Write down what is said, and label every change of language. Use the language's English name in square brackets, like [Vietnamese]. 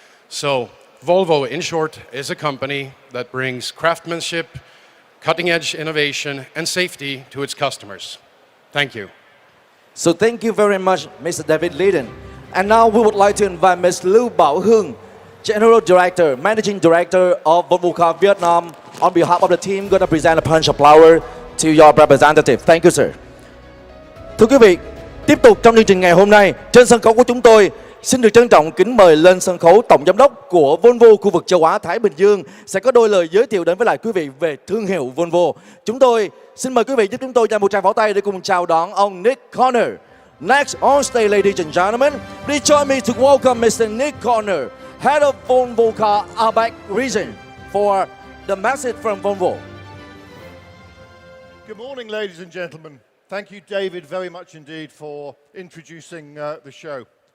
[English] So Volvo, in short, is a company that brings craftsmanship, cutting-edge innovation and safety to its customers. Thank you. So thank you very much, Mr. David Lydon. And now we would like to invite Ms. Lưu Bảo Hương, General Director, Managing Director of Volvo Car Vietnam, on behalf of the team, going to present a punch of flower to your representative. Thank you, sir. [Vietnamese] Thưa quý vị, tiếp tục trong chương trình ngày hôm nay, trên sân khấu của chúng tôi, xin được trân trọng kính mời lên sân khấu Tổng Giám đốc của Volvo khu vực châu Á Thái Bình Dương sẽ có đôi lời giới thiệu đến với lại quý vị về thương hiệu Volvo. Chúng tôi xin mời quý vị giúp chúng tôi dành một tràng pháo tay để cùng chào đón ông Nick Corner. [English] Next on stage, ladies and gentlemen, please join me to welcome Mr. Nick Corner, Head of Volvo Car APAC region, for the message from Volvo. Good morning, ladies and gentlemen. Thank you, David, very much indeed for introducing the show.